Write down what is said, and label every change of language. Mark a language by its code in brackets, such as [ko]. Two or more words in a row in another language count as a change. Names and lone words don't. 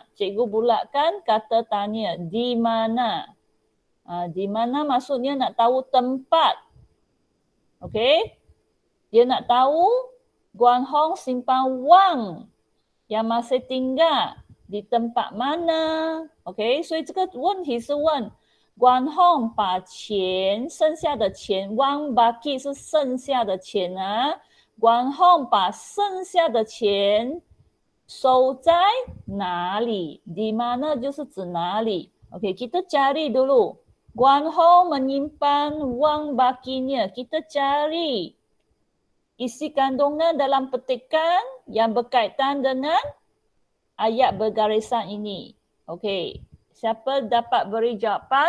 [ms] Cikgu bulatkan kata tanya. Di mana? Di mana maksudnya nak tahu tempat. Okey? Dia nak tahu Guan Hong simpan wang yang masih tinggal di tempat mana? Okey? [zh] 所以这个问题是问Guan Hong 把钱，剩下的钱 [ms] wang baki [zh] 是剩下的钱啊。Guan Hong 把剩下的钱收在哪里？ [ms] Di mana [zh] 就是指哪里。 [ms] Okey, kita cari dulu. Guan Hong menyimpan wang bakinya. Kita cari isi kandungan dalam petikan yang berkaitan dengan ayat bergarisan ini. Okey, siapa dapat beri jawapan?